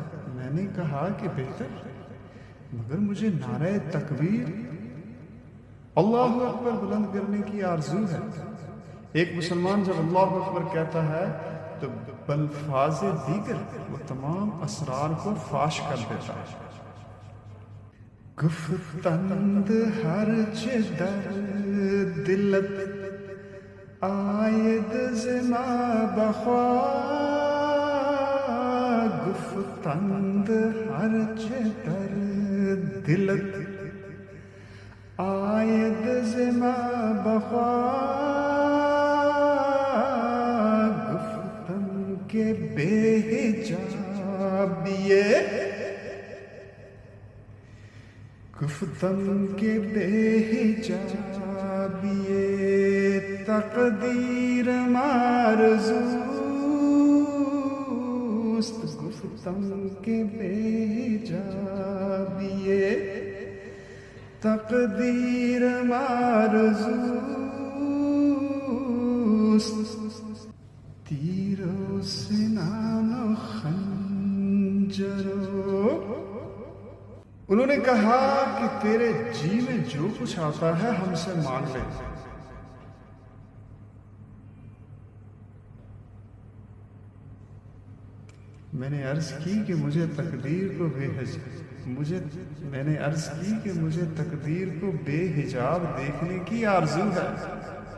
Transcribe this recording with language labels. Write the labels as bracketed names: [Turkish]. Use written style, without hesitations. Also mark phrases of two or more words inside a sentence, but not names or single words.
[Urdu] میں نے کہا کہ بہتر، مگر مجھے نعرہ تکبیر اللہ اکبر بلند کرنے کی آرزو ہے. ایک مسلمان جب اللہ اکبر کہتا ہے تو بلفاظ دیگر وہ تمام اسرار کو فاش کر دیتا ہے. [Persian] گفتند ہر چه در دلت آید ز ما بخواه، گفتند ہر چه در دلت آید ز ما بخواه، گفتم که بے حجابیه، گفتم کہ بے حجابیے تقدیر مارزوست، گفتم کہ بے حجابیے تقدیر مارزوست. تیرو سنان و خنجرو. [Urdu] انہوں نے کہا کہ تیرے جی میں جو کچھ آتا ہے ہم سے مانگ لے. میں نے عرض کی کہ مجھے تقدیر کو بے حجاب دیکھنے کی آرزو ہے.